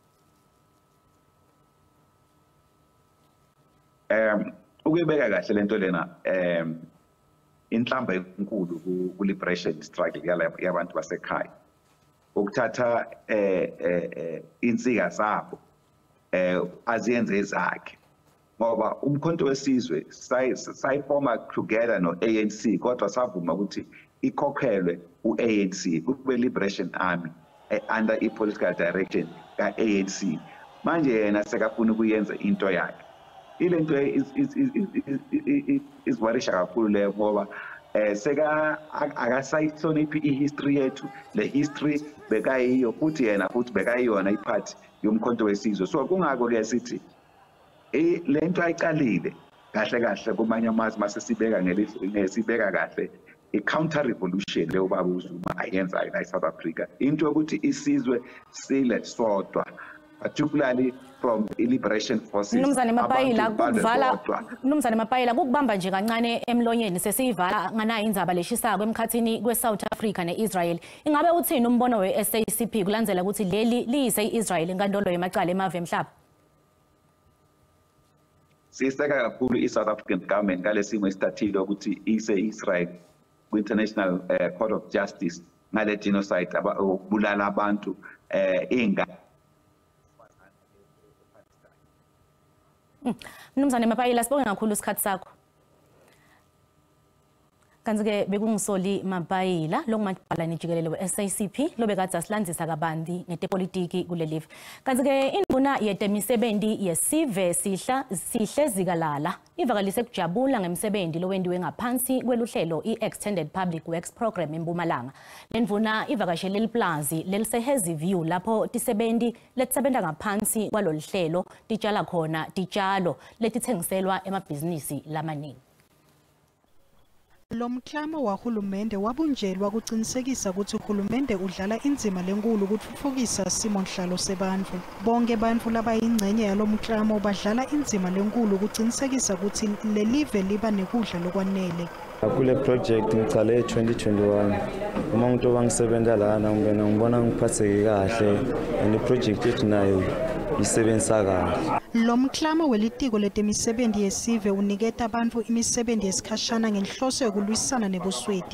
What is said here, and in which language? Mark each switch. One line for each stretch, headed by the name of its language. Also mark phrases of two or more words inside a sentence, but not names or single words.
Zulu: Ukuyibeka kahle lento lena inhlamba enkulu ku-liberation struggle yabantu basekhaya. Ukuthatha insika zabo aziyenze ezakhe ngoba umkhonto wesizwe sayifoma together no-ANC, kodwa savuma ukuthi ikhokhelwe u-ANC kube
English: Liberation Army under i-political direction
Zulu: ka-ANC. Manje yena sekafuna ukuyenza into yakhe. Ile nto izwarisha kakhulu leyo ngoba akasayihloniphi i-history yethu. Le history bekayiyo futhi yena futhi bekayiyona iphathi yomkhonto wesizwe. So kungakho-ke sithi le nto ayiqalile kahle kahle kumanye amazwe mase sibeka kahle i-
English: counter revolution
Zulu: leyo baba uZuma ayenzayo la eSouth Africa, into yokuthi isizwe sile sodwa,
English: particularly from i-liberation forces.
Swati: Mnumzane Mapayila kukubamba nje kancane emlonyeni sesiyivala nganayo indzaba leshisako emkhathini kwe-South Africa ne-Israel. Ingabe uthini umbono we-SACP kulandzela ukuthi leli liyise i-Israel inkantolo yemacala emave emhlaba? Siyiseka kakhulu i-South African government ngale simo esithathile ukuthi ise Israel ku-International Court of Justice ngale genocide ukubulala abantu ingane. Mnumzane Mapayila sibonge kakhulu isikhathi sakho. Kanti-ke bekungisoli Mapayila longumadibhalane jikelele we-SACP lobekade asilandzisa kabanzi ngetepolitiki kule live. Kanti-ke induna yetemisebenzi yesive sihle zikalala ivakalise kujabula ngemsebenzi lowendiwe ngaphansi kweluhlelo i-Extended Public Works Program eMpumalanga. Lendvuna ivakashele liplazi leliseHezi View lapho tisebenzi letisebenta ngaphansi kwalolu hlelo titshala khona titshalo letithengiselwa emabhizinisi lamaningi. Lo mklamo wahulumende wabunjelwa kuqinisekisa ukuthi uhulumende udlala inzima lenkulu ukuthuthukisa simonhlalo sebantfu. Bonke bantfu labayingcenye yalo mklamo badlala inzima lenkulu ukuqinisekisa ukuthi lelive liba nekudla lokwanele. Kule project ngicale 2021 uma umuntu obangisebenza lana ngibona ngiphatheke kahle and iproject yethu nayo isebenza kahle. Lo mklamo welitiko letemisebenzi yesive uniketa abantu imisebenzi yesikhashana ngenhloso yokulwisana nebusweti.